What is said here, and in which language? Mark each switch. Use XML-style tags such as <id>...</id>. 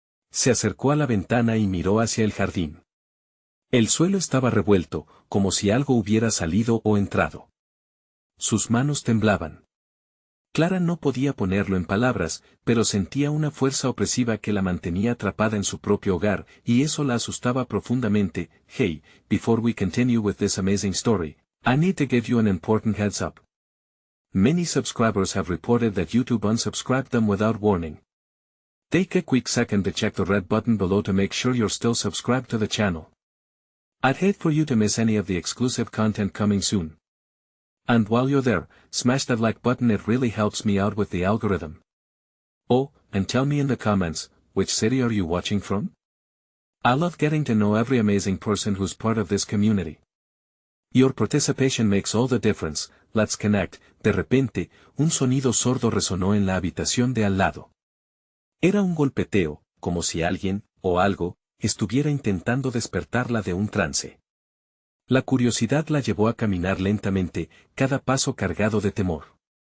<es>Se acercó a la ventana y miró hacia el jardín. El suelo estaba revuelto, como si algo hubiera salido o entrado. Sus manos temblaban. Clara no podía ponerlo en palabras, pero sentía una fuerza opresiva que la mantenía atrapada en su propio hogar, y eso la asustaba profundamente.</es> <en>Hey, before we continue with this amazing story, I need to give you an important heads up. Many subscribers have reported that YouTube unsubscribed them without warning. Take a quick second to check the red button below to make sure you're still subscribed to the channel. I'd hate for you to miss any of the exclusive content coming soon. And while you're there, smash that like button, it really helps me out with the algorithm. Oh, and tell me in the comments, which city are you watching from? I love getting to know every amazing person who's part of this community. Your participation makes all the difference, let's connect.</en> <es>De repente, un sonido sordo resonó en la habitación de al lado. Era un golpeteo, como si alguien, o algo, estuviera intentando despertarla de un trance. La curiosidad la llevó a caminar lentamente, cada paso cargado de temor.</es>